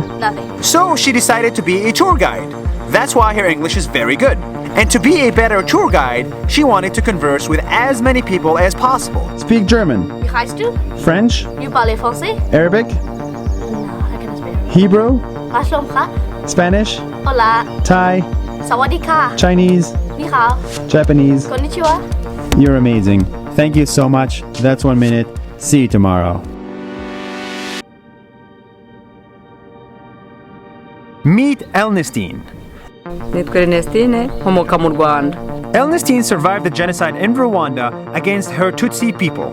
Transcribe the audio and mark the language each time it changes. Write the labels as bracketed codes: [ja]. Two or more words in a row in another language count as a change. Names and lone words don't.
[en] Nothing. so she decided to be a tour guide. That's why her English is very good. And to be a better tour guide, she wanted to converse with as many people as possible. Speak German. You guys do? French. You [fr] parlez français? [en] Arabic. No, I cannot speak. Hebrew. มาชมคะ Spanish. [es] Hola. [en] Thai. [th] สวัสดีค่ะ [en] Chinese. [th] นี่ค่ะ [en] Japanese. [ja] こんにちは [en] You're amazing. Thank you so much. That's 1 minute. See you tomorrow. Meet Elnestine. [rw] Nitkornestine, homoka mu Rwanda. [en] Elnestine survived the genocide in Rwanda against her Tutsi people.